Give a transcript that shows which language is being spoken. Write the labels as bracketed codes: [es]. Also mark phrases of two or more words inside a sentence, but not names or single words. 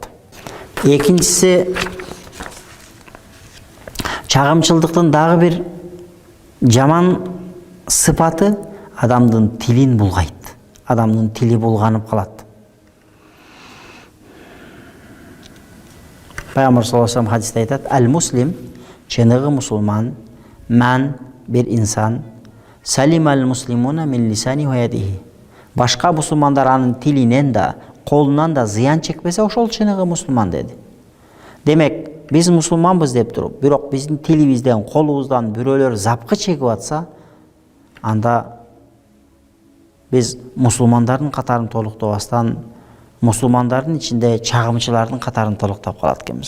[ky] Экинчиси, чагымчылдыктын дагы бир жаман сыпаты адамдын тилин булгайт. Адамдын тили булганып калат. [ar] Пайгамбар صلى الله عليه وسلم [ky] хадисте айтат: [ar] "Ал-муслим, [ky] чыныгы мусулман, ман бир инсан, [ar] سلم المسلمون من لسانه ويده. [ky] Башка мусулмандар анын тилинен да, колунан да зыян чекпесе, ошол чыныгы мусулман" деди. Демек, биз мусулманбыз деп туруп, бирок биздин тилибизден, колубуздан бирөөлөр запкы чегип атса, анда биз мусулмандардын катарын толуктабастан, мусулмандардын ичинде чагымчылардын катарын толуктап калат экенбиз.